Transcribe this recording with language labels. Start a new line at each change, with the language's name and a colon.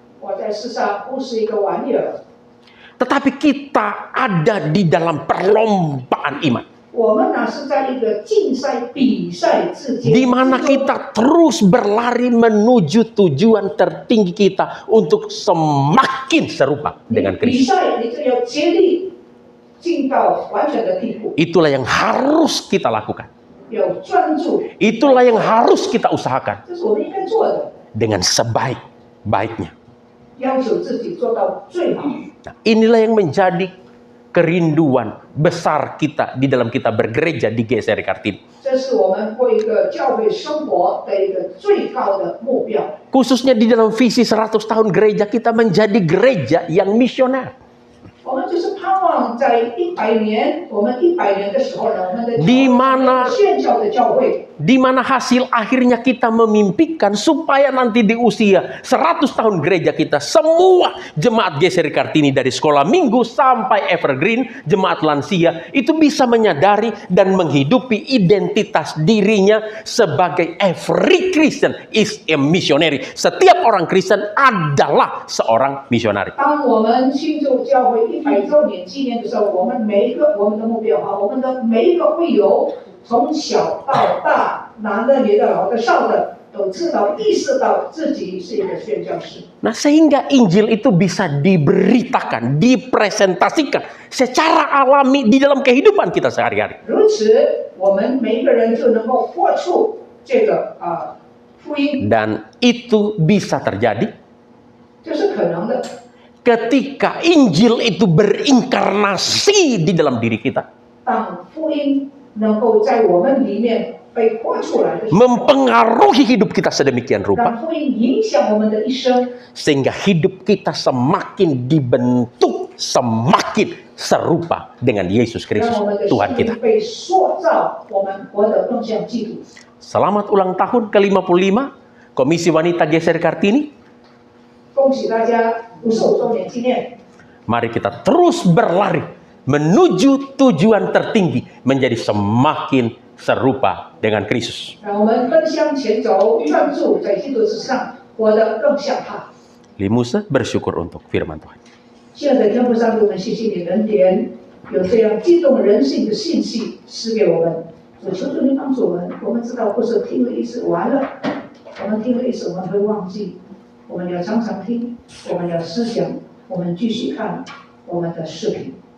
Chinese: 我在世上不是一个玩意儿，
Indonesian: Tetapi kita ada di dalam perlombaan iman.
Chinese: 我们呢是在一个竞赛、比赛之间，
Indonesian: Di mana kita terus berlari menuju tujuan tertinggi kita untuk semakin serupa dengan
Chinese: 比
Indonesian: Kristus.
Chinese: 赛，你就要竭力进到完全的地步，
Indonesian: Itulah yang harus kita lakukan.
Chinese: 要专注，
Indonesian: Itulah yang harus kita usahakan
Chinese: 这是我们应该做的，
Indonesian: dengan sebaik-baiknya.
Chinese: 要求自己做到最好。
Indonesian: Nah, inilah yang menjadi kerinduan besar kita di dalam kita bergereja di GSR Kartini.
Chinese: 这是我们过一个教会生活的一个最高的目标。
Indonesian: Khususnya di dalam visi 100 tahun gereja, kita menjadi gereja yang misioner.
Chinese: 我们就是盼望在100年，我们100年的时候呢，我们的
Indonesian: Di mana
Chinese: 宣教的教会，
Indonesian: di mana hasil akhirnya kita memimpikan supaya nanti di usia 100 tahun gereja kita, semua jemaat GSR Kartini dari sekolah minggu sampai evergreen, jemaat lansia, itu bisa menyadari dan menghidupi identitas dirinya sebagai
English: every Christian is a missionary.
Indonesian: Setiap orang Kristen adalah seorang misionari.
Chinese: 当我们新州教会100周年纪念的时候，我们的目标啊，我们的每一个会友，从小到大男的、女的、老的、少的，都知道、意识到自己是一个宣教士。
Indonesian: Nah, sehingga Injil itu bisa diberitakan, dipresentasikan secara alami di dalam kehidupan kita sehari-hari.
Chinese: 如此，我们每一个人就能够活出这个福音，
Indonesian: Dan itu bisa terjadi
Chinese: 这是可能的。
Indonesian: ketika Injil itu berinkarnasi di dalam diri kita.
Chinese: 当福音能够在我们里面被活出来的时候，
Indonesian: Mempengaruhi hidup kita sedemikian rupa
Chinese: 当福音影响我们的一生，
Indonesian: sehingga hidup kita semakin dibentuk, semakin serupa dengan Yesus
Chinese: 让
Indonesian: Kristus
Chinese: 我们的
Indonesian: Tuhan
Chinese: 生
Indonesian: kita.
Chinese: 命被塑造，我们活得更像基督。
Indonesian: Selamat ulang tahun ke-55 Komisi Wanita Geser Kartini.
Chinese: 恭喜大家55周年纪念！
Indonesian: Mari kita terus berlari menuju tujuan tertinggi, menjadi semakin serupa dengan Kristus.
Chinese: 让我们奔向前走，专注在基督之上，活得更像他。
Indonesian: Limusa bersyukur untuk firman Tuhan.
Chinese: 现在天父上帝，我们谢谢你的恩典，有这样激动人心的信息赐给我们。我求主你帮助我们，我们知道不是听了一次完了，我们听了一次我们会忘记，我们要常常听，我们要思想，我们继续看我们的视频。